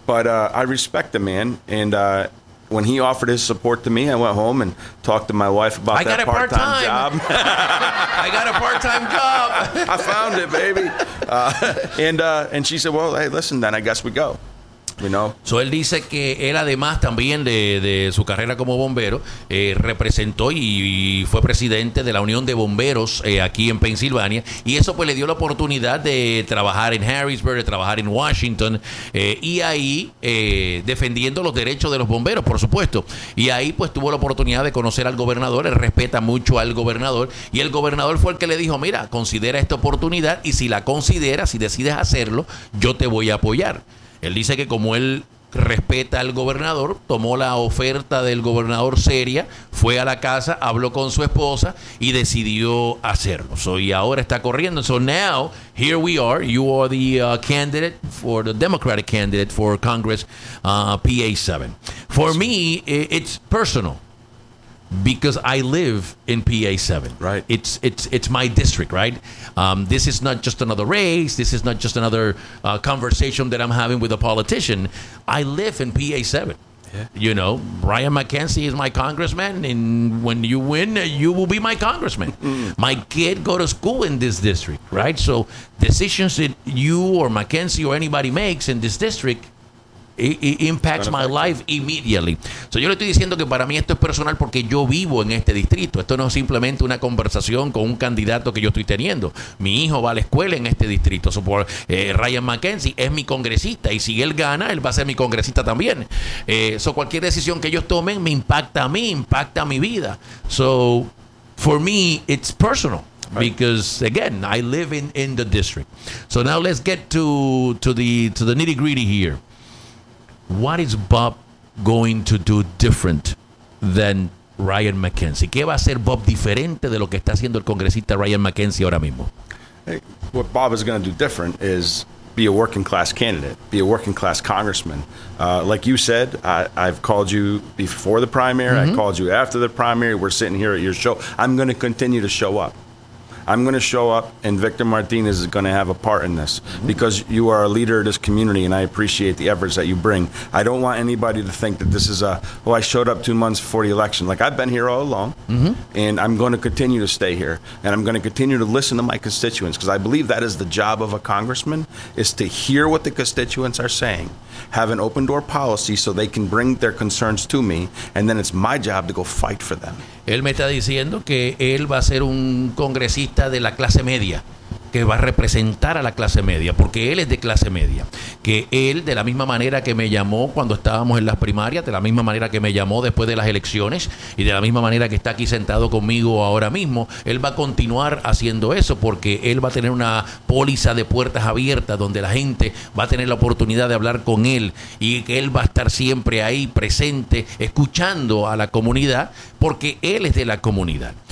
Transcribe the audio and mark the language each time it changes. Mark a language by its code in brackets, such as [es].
[en] But I respect the man. And when he offered his support to me, I went home and talked to my wife about that part-time job. I got a part-time job. I found it, baby. And she said, well, hey, listen, then I guess we go. You know? [es] So él dice que él además también de su carrera como bombero representó y fue presidente de la Unión de Bomberos aquí en Pensilvania y eso pues le dio la oportunidad de trabajar en Harrisburg, de trabajar en Washington y ahí defendiendo los derechos de los bomberos, por supuesto, y ahí pues tuvo la oportunidad de conocer al gobernador. Él respeta mucho al gobernador y el gobernador fue el que le dijo, mira, considera esta oportunidad y si la consideras, si decides hacerlo, yo te voy a apoyar. Él dice que como él respeta al gobernador, tomó la oferta del gobernador seria, fue a la casa, habló con su esposa y decidió hacerlo. [en] So, [es] y ahora está corriendo. [en] So now, here we are. You are the candidate for the Democratic candidate for Congress, PA-7. For me, it's personal because I live in PA-7. Right. It's my district, right? This is not just another race. This is not just another conversation that I'm having with a politician. I live in PA-7. Yeah. You know, Brian McKenzie is my congressman, and when you win, you will be my congressman. My kid go to school in this district, right? So decisions that you or McKenzie or anybody makes in this district, it impacts my life immediately. [es] So yo le estoy diciendo que para mí esto es personal porque yo vivo en este distrito. Esto no es simplemente una conversación con un candidato que yo estoy teniendo. Mi hijo va a la escuela en este distrito. So por, Ryan McKenzie es mi congresista y si él gana, él va a ser mi congresista también. So cualquier decisión que ellos tomen me impacta a mí, impacta a mi vida. [en] So for me, it's personal. Because again, I live in the district. So now let's get to the nitty gritty here. What is Bob going to do different than Ryan McKenzie? [es] ¿Qué va a hacer Bob diferente de lo que está haciendo el congresista Ryan McKenzie ahora mismo? [en] Hey, what Bob is going to do different is be a working class candidate, be a working class congressman. Like you said, I've called you before the primary. Mm-hmm. I called you after the primary. We're sitting here at your show. I'm going to continue to show up. I'm going to show up, and Victor Martinez is going to have a part in this because you are a leader of this community, and I appreciate the efforts that you bring. I don't want anybody to think that this is a, oh, I showed up 2 months before the election. Like, I've been here all along, and I'm going to continue to stay here, and I'm going to continue to listen to my constituents because I believe that is the job of a congressman, is to hear what the constituents are saying, have an open-door policy so they can bring their concerns to me, and then it's my job to go fight for them. [es] Él me está diciendo que él va a ser un congresista de la clase media, que va a representar a la clase media, porque él es de clase media. Que él, de la misma manera que me llamó cuando estábamos en las primarias, de la misma manera que me llamó después de las elecciones, y de la misma manera que está aquí sentado conmigo ahora mismo, él va a continuar haciendo eso, porque él va a tener una póliza de puertas abiertas donde la gente va a tener la oportunidad de hablar con él, y que él va a estar siempre ahí presente, escuchando a la comunidad, porque él es de la comunidad.